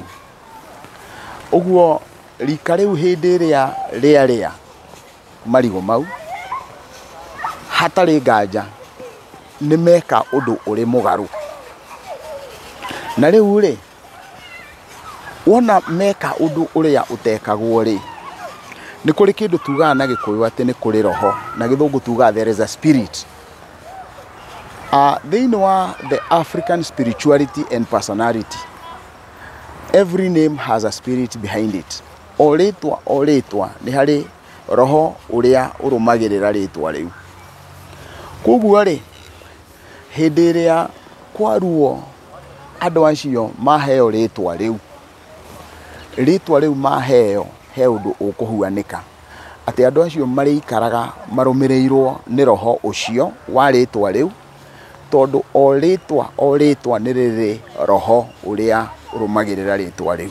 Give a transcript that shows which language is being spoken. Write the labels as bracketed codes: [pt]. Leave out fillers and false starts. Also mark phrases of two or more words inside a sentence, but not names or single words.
[ki] Ũguo rika rĩu hĩndĩ ĩrĩa rĩarĩa marigũ mau hatarĩ nganja nĩ meka ũndũ ũrĩ mũgarũ. Na rĩu rĩ, wona meka ũndũ ũrĩa ũtekagwo rĩ, nĩ kũrĩ kĩndũ tugaga na Gĩkũyũ atĩ nĩ kũrĩ roho, na Gĩthũngũ tugaga [en] there is a spirit. [ki] Thĩinĩ wa [en] the African spirituality and personality, every name has a spirit behind it. [ki] O rĩtwa nĩ harĩ roho ũrĩa ũrũmagĩrĩra rĩtwa rĩu. Koguo rĩ, hĩndĩ ĩrĩa kwaruo andũ acio maheo rĩtwa rĩu maheo he ũndũ ũkũhuanĩka, atĩ andũ acio marĩikaraga marũmĩrĩirwo nĩ roho ũcio wa rĩtwa rĩu, tondũ o rĩtwa nĩ rĩrĩ roho ũrĩa ũrũmagĩrĩra rĩtwa rĩu.